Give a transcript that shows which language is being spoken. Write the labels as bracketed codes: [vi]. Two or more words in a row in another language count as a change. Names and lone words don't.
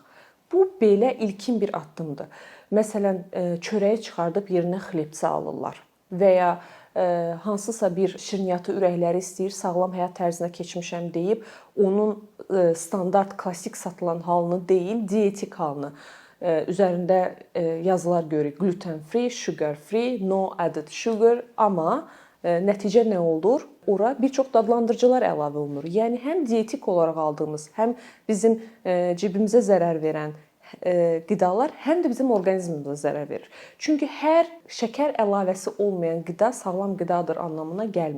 [az] Bu belə ilkin bir addımdır. Məsələn, çörəyi çıxardıb yerinə xlebsə alırlar və ya hansısa bir şirniyyatı ürəkləri istəyir, sağlam həyat tərzinə keçmişəm deyib, onun standart, klassik satılan halını deyil, dietik halını üzərində yazılar görürük. [en] Gluten free, sugar free, no added sugar, [az] amma nəticə nə olur? Ora bir çox dadlandırıcılar əlavə olunur. Yəni həm dietik olaraq aldığımız, həm bizim cibimizə zərər verən qidalar həm də bizim orqanizmimizə zərər verir. Çünki hər şəkər əlavəsi olmayan qida sağlam qidadır anlamına gəlmir.